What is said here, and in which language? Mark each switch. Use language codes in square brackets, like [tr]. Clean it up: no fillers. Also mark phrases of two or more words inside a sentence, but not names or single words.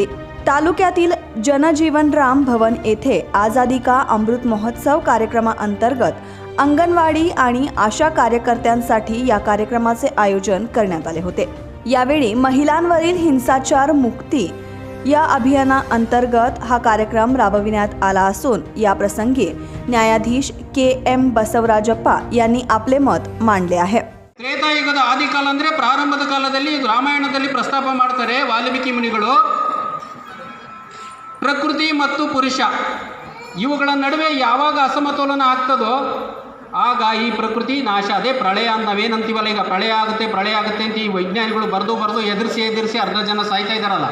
[mr] तालुक्यातील जनजीवनराम भवन येथे आझादी का अमृत महोत्सव कार्यक्रमाअंतर्गत अंगणवाडी आणि आशा कार्यकर्त्यांसाठी या कार्यक्रमाचे आयोजन करण्यात आले होते। यावेळी महिलांवरील हिंसाचार मुक्ती या अभियानाअंतर्गत हा कार्यक्रम राबविण्यात आला असून या प्रसंगी न्यायाधीश KM बसवराजप्पा यांनी आपले मत मांडले आहे। [kn] ತ್ರೇತಾಯುಗದ ಆದಿಕಾಲ ಅಂದರೆ ಪ್ರಾರಂಭದ ಕಾಲದಲ್ಲಿ ರಾಮಾಯಣದಲ್ಲಿ ಪ್ರಸ್ತಾಪ ಮಾಡ್ತಾರೆ ವಾಲ್ಮೀಕಿ ಮುನಿಗಳು, ಪ್ರಕೃತಿ ಮತ್ತು ಪುರುಷ ಇವುಗಳ ನಡುವೆ ಯಾವಾಗ ಅಸಮತೋಲನ ಆಗ್ತದೋ ಆಗ ಈ ಪ್ರಕೃತಿ ನಾಶ, ಅದೇ ಪ್ರಳಯ ಅಂತ ನಾವೇನಂತೀವಲ್ಲ, ಈಗ ಪ್ರಳಯ ಆಗುತ್ತೆ ಅಂತ ಈ ವೈಜ್ಞಾನಿಗಳು ಬರೆದು ಎದುರಿಸಿ ಅರ್ಧ ಜನ ಸಾಯ್ತಾ ಇದ್ದಾರಲ್ಲ।